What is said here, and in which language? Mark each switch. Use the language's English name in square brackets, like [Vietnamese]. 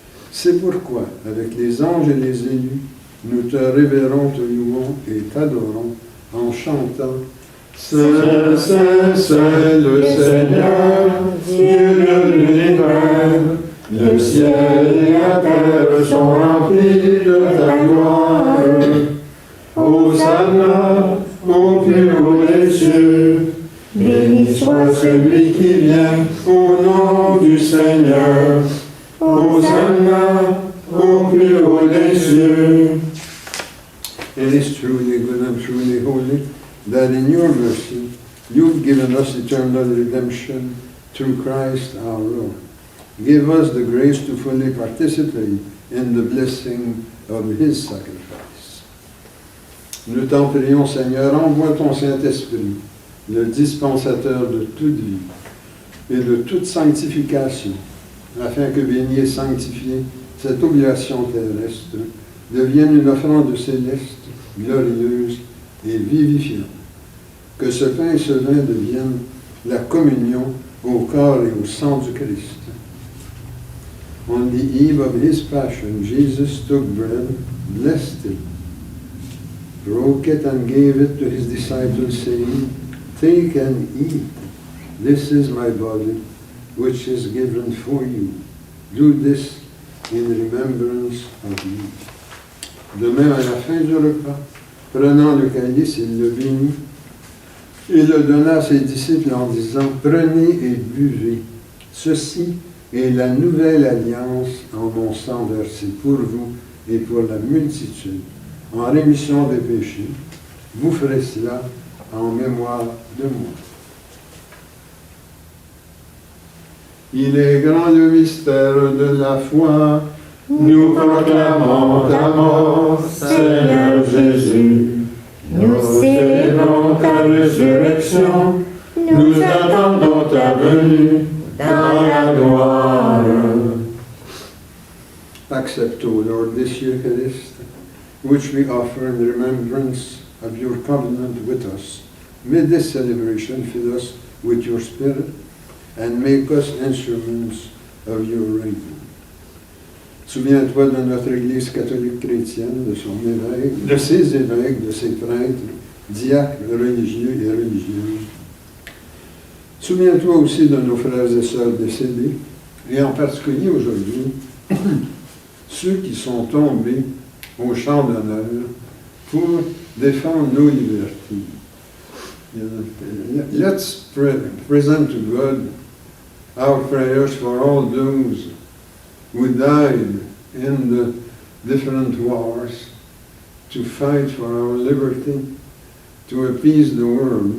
[French] C'est pourquoi, avec les anges et les élus, nous te révérons, te louons et t'adorons en chantant « Saint, Saint, Saint, le Seigneur, Dieu de l'univers, le ciel et la terre sont remplis de ta gloire. Hosanna au plus haut des cieux. Béni soit celui qui vient au nom du Seigneur. Hosanna au plus haut des cieux. [English] It is truly good and truly holy that in your mercy you've given us eternal redemption through Christ our Lord. Give us the grace to fully participate in the blessing of his sacrifice. [French] Nous t'en prions, Seigneur, envoie ton Saint-Esprit, le dispensateur de toute vie et de toute sanctification, afin que béni et sanctifié, cette oblation terrestre devienne une offrande céleste, glorieuse et vivifiante. Que ce pain et ce vin deviennent la communion au corps et au sang du Christ. [English] On the eve of his passion, Jesus took bread, blessed it, broke it, and gave it to his disciples, saying, "Take and eat. This is my body, which is given for you. Do this in remembrance of me." [French] De même, à la fin du repas, prenant le calice, il le bénit et le donna à ses disciples en disant, « Prenez et buvez. Ceci est la nouvelle alliance en mon sang versé pour vous et pour la multitude, en rémission des péchés. Vous ferez cela en mémoire de moi. » Il est grand le mystère de la foi. Nous proclamons ta mort, Seigneur Jésus. Nous célébrons ta résurrection, nous attendons ta venue dans la gloire. [English] Accept, O Lord, this Eucharist, which we offer in remembrance of your covenant with us. May this celebration fill us with your Spirit and make us instruments of your reign. [French] Souviens-toi de notre Église catholique chrétienne, de son évêque, de ses évêques, de ses prêtres, diacres, religieux et religieuses. Souviens-toi aussi de nos frères et sœurs décédés, et en particulier aujourd'hui, ceux qui sont tombés au champ d'honneur pour défendre nos libertés. [English] Let's present to God our prayers for all those who died in the different wars to fight for our liberty, to appease the world.